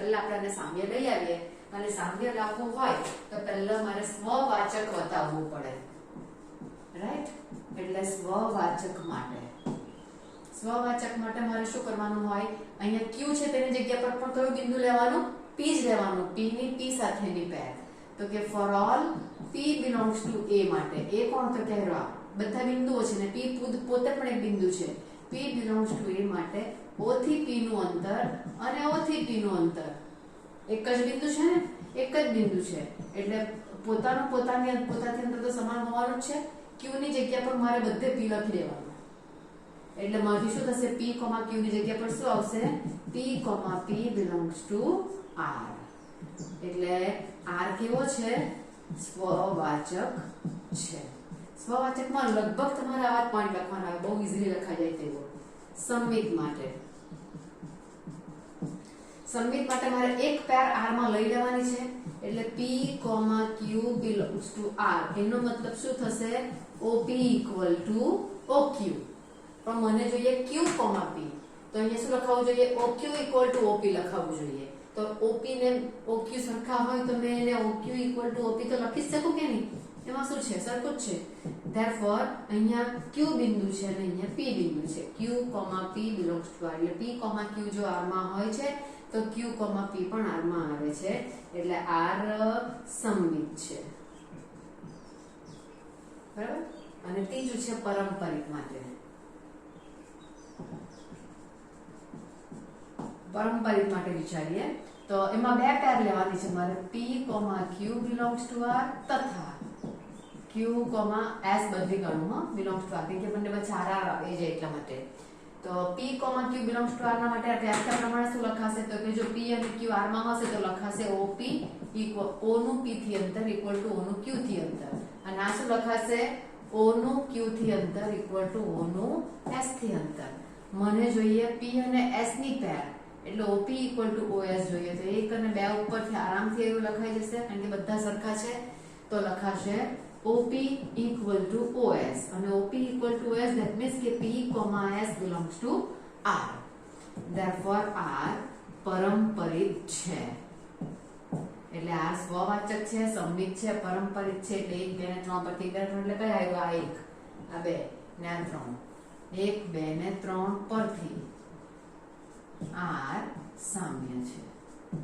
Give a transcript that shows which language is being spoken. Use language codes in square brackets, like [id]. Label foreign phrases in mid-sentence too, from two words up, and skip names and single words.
[gu] પહેલા આપણે આને સામ્ય લઈ આવીએ અને સામ્ય લાવવું હોય તો પહેલા મારે સ્વવાચક બતાવવું પડે. રાઈટ? એટલે સ્વવાચક માટે મારે શું કરવાનું હોય? અહીંયા q છે તેની જગ્યા પર પણ કયું બિંદુ લેવાનું? p જ લેવાનું. p ની p સાથેની પેર. તો કે [en] for all p belongs to a [gu] માટે એ કોણ? તો કહેવા બધા બિંદુઓ છે ને p પોતે પણ એક બિંદુ છે. [en] p belongs to a [gu] માટે o થી p નું અંતર અને o થી p નું અંતર એક જ બિંદુ છે ને? એક જ બિંદુ છે એટલે પોતાથી અંતર તો સમાન હોવાનું જ છે. q ની જગ્યા પર મારે બધે p લખી દેવાનું એટલે મારી શું થશે? p, q ની જગ્યા પર શું આવશે? [en] p, p belongs to r. [gu] એટલે r કેવો છે? સ્વવાચક છે. સ્વવાચકમાં લગભગ તમારે આવા પોઈન્ટ લખવાના આવે, બહુ ઈઝીલી લખાઈ જાય તેવો. સંમિત માટે મારે એક પેર r માં લઈ લેવાની છે એટલે [en] p, q belongs to r. [gu] એનો મતલબ શું થશે? op = oq. પણ મને જોઈએ q, p. તો અહીંયા શું લખાવવું જોઈએ? oq = op લખાવવું જોઈએ. તો op ને oq સરખા હોય તો મેં એને oq = op તો લખી શકું કે નહીં? એમાં શું છે? સરખું જ છે. ધેરફોર અહીંયા q બિંદુ છે અને અહીંયા p બિંદુ છે. [en] q, p belongs to r. [gu] એટલે p, q જો r માં હોય છે તો q, p પણ r માં આવે છે એટલે r સંમિત છે. બરાબર? અને ત્રીજું છે પારંપરિક માટે. પારંપરિક માટે વિચારીએ તો એમાં બે પેર લેવાની છે મારે. [en] p, q belongs to r [gu] તથા q, s બધી ગણું [en] belongs to r [gu] કે બંને વચ્ચે r આવે છે એટલા માટે. તો [en] p, q belongs to r [gu] ના માટે વ્યાખ્યા પ્રમાણે શું લખાશે? તો કે જો p અને q r માં હશે તો લખાશે op o નું p થી અંતર = o નું q થી અંતર. અને આ શું લખાશે? o નું q થી અંતર = o નું s થી અંતર. મને જોઈએ p અને s ની પેર એટલે op = os જોઈએ. તો 1 અને 2 ઉપરથી આરામથી એવું લખાઈ જશે કારણ કે બધા સરખા છે. તો લખાશે op = os અને op = os [en] that means [gu] કે p, s belongs to r. therefore r પારંપરિક છે. એટલે r સ્વવાચક છે, સંમિત છે, પારંપરિક છે. એટલે 1, 2 ને 3 પરથી 1, 2 ને 3 એટલે કયા આવ્યું? આ 1, આ 2 ને 3. 1, 2 ને 3 પરથી r સામ્ય છે.